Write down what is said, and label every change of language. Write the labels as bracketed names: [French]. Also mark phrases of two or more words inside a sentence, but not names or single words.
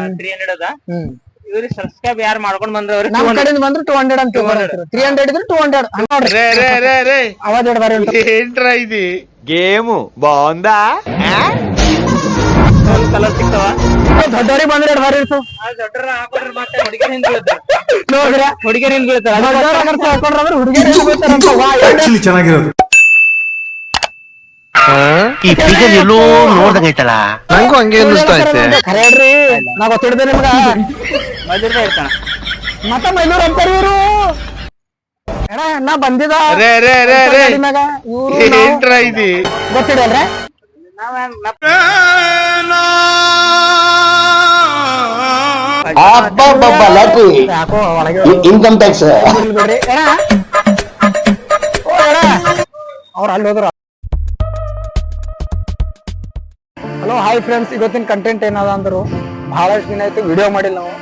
[Kannada] 300 ಅದ. ಇವ್ರಿಗೆ ಸಬ್ಸ್ಕ್ರೈಬ್ ಯಾರು ಮಾಡ್ಕೊಂಡ್ ಬಂದ್ರ ನಮ್ ಕಡೆಯಿಂದ ಬಂದ್ರೆ 200 ಅಂತ 300 ಇದ್ರೆ 200 ಅವಾಜ್ [Telugu] ఏంట్రా ఇది గేమ్ బాగుందా [Kannada] ಕಲರ್ ಸಿಗ್ತಾವ. ದೊಡ್ಡವ್ರಿಗೆ ಬಂದ್ರೆ ಬಾರಿ ಇರ್ತವ. ದೊಡ್ಡರ ಹಾಕೊಂಡ್ರೆ ಮತ್ತೆ ಹುಡುಗಿಯರ್ ಹಿಂದ್ ಬೀಳ್ತಾರ ನೋಡ್ರ ಹುಡುಗಿಯರ್ ಹಿಂದ್ ಬೀಳ್ತಾರ. ಹಾಕೊಂಡ್ರೆ ಹುಡುಗಿಯರು ಬೀಳ್ತಾರಂತ. ಚೆನ್ನಾಗಿರೋದು ಈ ಫಿಗರ್ ಎಲ್ಲೋ ನೋಡ್ದಂಗೈತಲ್ಲ. ನಂಗೂ ಹಂಗೆ ಅನ್ನಿಸ್ತಾ ಐತೆ. ಖರೆ ಹೇಳ್ರಿ, ನಾ ಗೊತ್ತಿಡ್ದೆ ನಿಮ್ಗ. ಮೈದೂರ್ದ ಇರ್ತಾನ ಮತ್ತ ಮೈದೂರ್ ಅಂತಾರ ಇವ್ರು. ನಾ ಬಂದಿದ [Telugu] ఏంట్రా ఇది [Kannada] ಗೊತ್ತಿಡಲ್ರ. ಯಾಕೋ ಒಳಗೆ [English] income tax [Kannada] ಬಿಡ್ರಿ. ಅವ್ರ ಅಲ್ಲಿ ಹೋದ್ರ. [English] hello hi friends, [Kannada] ಇವತ್ತಿನ ಕಂಟೆಂಟ್ ಏನದ ಅಂದ್ರು ಬಹಳಷ್ಟು ದಿನ ಆಯ್ತು ವಿಡಿಯೋ ಮಾಡಿಲ್ಲ ನಾವು.